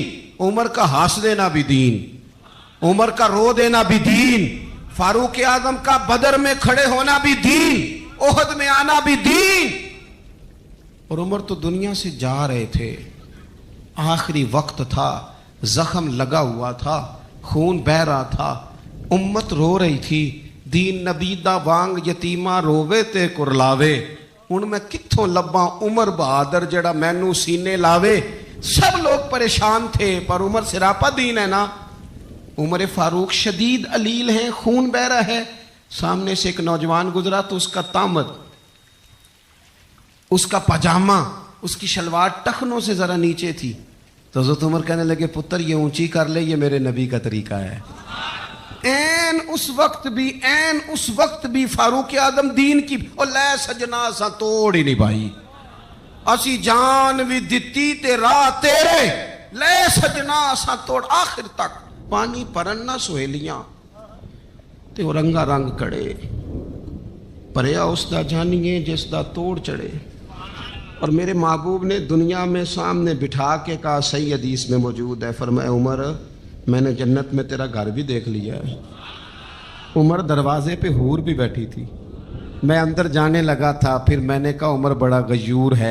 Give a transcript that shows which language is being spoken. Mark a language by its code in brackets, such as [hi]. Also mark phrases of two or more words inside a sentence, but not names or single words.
[ur] عمر کا ہنس دینا بھی دین، عمر کا رو دینا بھی دین، فاروق اعظم کا بدر میں کھڑے ہونا بھی دین، احد میں آنا بھی دین. اور عمر تو دنیا سے جا رہے تھے، آخری وقت تھا، زخم لگا ہوا تھا، خون بہ رہا تھا، امت رو رہی تھی. [pa] دین نبی دا وانگ یتیمہ رووے تے کرلاوے، ہن میں کتھوں لباں عمر بہادر جڑا مینوں سینے لاوے. [ur] سب لوگ پریشان تھے پر عمر سراپا دین ہے نا. عمر فاروق شدید علیل ہیں، خون بہ رہا ہے. سامنے سے ایک نوجوان گزرا تو اس کا تامد، اس کا پاجامہ، اس کی شلوار ٹخنوں سے ذرا نیچے تھی. تو حضرت عمر کہنے لگے پتر یہ اونچی کر لے، یہ میرے نبی کا طریقہ ہے. این اس وقت بھی فاروق اعظم دین کی او [pa] لے سجنا سا توڑ ہی نہیں بھائی، اسی جان بھی دتی تے راہ تیرے، لے سجنا سا توڑ. آخر تک پانی پرن نہ سہیلیاں تے او رنگا رنگ کڑے، پریا اس دا جانیے جس دا توڑ چڑھے. [ur] اور میرے محبوب نے دنیا میں سامنے بٹھا کے کہا، صحیح حدیث میں موجود ہے، فرمایا عمر میں نے جنت میں تیرا گھر بھی دیکھ لیا ہے. عمر دروازے پہ حور بھی بیٹھی تھی، میں اندر جانے لگا تھا، پھر میں نے کہا عمر بڑا غیور ہے.